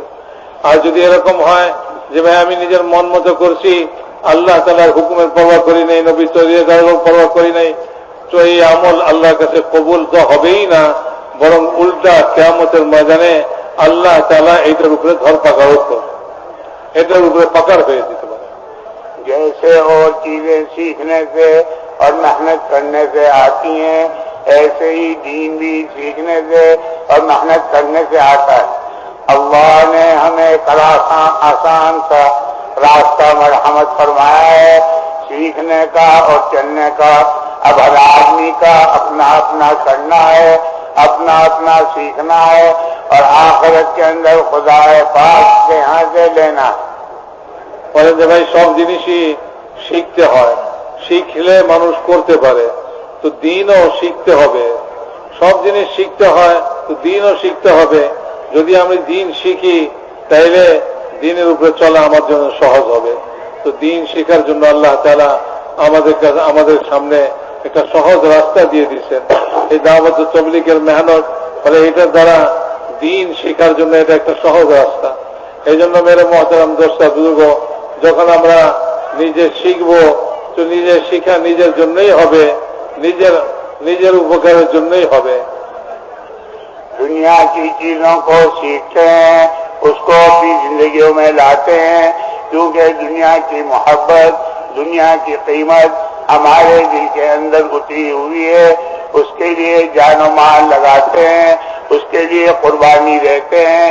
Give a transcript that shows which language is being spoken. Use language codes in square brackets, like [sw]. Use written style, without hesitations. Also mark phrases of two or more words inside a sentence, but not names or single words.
[bn] আর যদি এরকম হয় যে ভাই আমি নিজের মন মতো করছি, আল্লাহ তাআলার হুকুমের পরোয়া করি নাই, নবীর তরিকার পরোয়া করি নাই, তো এই আমল আল্লাহর কাছে কবুল তো হবেই না, বরং উল্টা কিয়ামতের ময়দানে আল্লাহ তাআলা এটার উপরে ধরপাকড় করবে, এটার উপরে পাকড় হয়ে দিতে পারে। [ur] جیسے اور چیزیں سیکھنے سے اور محنت کرنے سے آتی ہیں، ایسے ہی دین بھی سیکھنے سے اور محنت کرنے سے آتا ہے۔ اللہ نے ہمیں ایک آسان سا راستہ مرحمت فرمایا ہے سیکھنے کا اور چلنے کا۔ اب ہر آدمی کا اپنا اپنا کرنا ہے، اپنا اپنا سیکھنا ہے اور آخرت کے اندر خدا پاک کے یہاں سے لینا ہے۔ [bn] বলেন যে ভাই সব জিনিসই শিখতে হয়, শিখলে মানুষ করতে পারে, তো দ্বীনও শিখতে হবে। সব জিনিস শিখতে হয় তো দ্বীনও শিখতে হবে। যদি আমি দ্বীন শিখি তাইলে দ্বীনের উপরে চলা আমার জন্য সহজ হবে। তো দ্বীন শেখার জন্য আল্লাহ তাআলা আমাদের সামনে একটা সহজ রাস্তা দিয়ে দিয়েছেন, এই দাওয়াত ও তাবলীগের মেহনত। ফলে এটার দ্বারা দ্বীন শেখার জন্য এটা একটা সহজ রাস্তা। এই জন্য [ur] میرے محترم دوست بزرگ, [bn] যখন আমরা নিজে শিখব তো নিজের শিক্ষা নিজের জন্যই হবে, নিজের উপকারের জন্যই হবে। [ur] دنیا کی چیزوں کو سیکھتے ہیں، اس کو اپنی زندگیوں میں لاتے ہیں، کیونکہ دنیا کی محبت، دنیا کی قیمت ہمارے دل کے اندر اتری ہوئی ہے۔ اس کے لیے جان و مال لگاتے ہیں، اس کے لیے قربانی دیتے ہیں۔